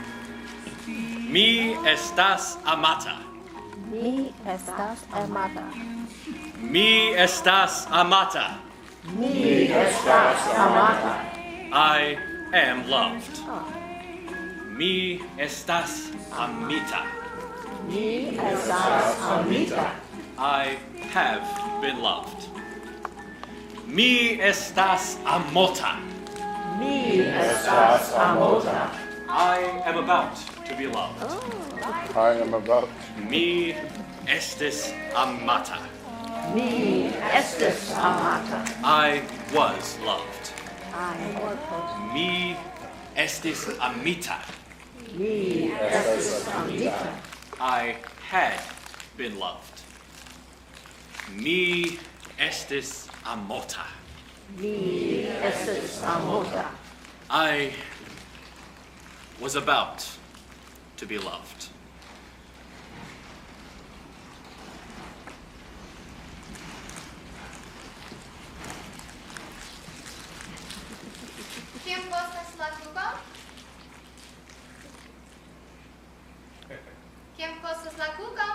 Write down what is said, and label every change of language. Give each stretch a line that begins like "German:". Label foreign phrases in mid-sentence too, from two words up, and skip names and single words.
Esperanto: Mi estas amata. Mi estas amata. Mi estas amata. Mi estas amata.
English: I am loved.
Esperanto: Mi estas amita. Mi estas amita.
English: I have been loved.
Esperanto: Mi estas amota. Mi estas amota.
English: I am about to be loved. I am about
Esperanto: Mi estis amata. Mi estis amata.
English: I was loved. I was.
Esperanto: Mi estis amita. Mi estis amita.
English: I had been loved.
Esperanto: Mi estis amota. Mi estis amota.
English: I was about to be loved.
Esperanto: Kim costas la tuba? Kim costas la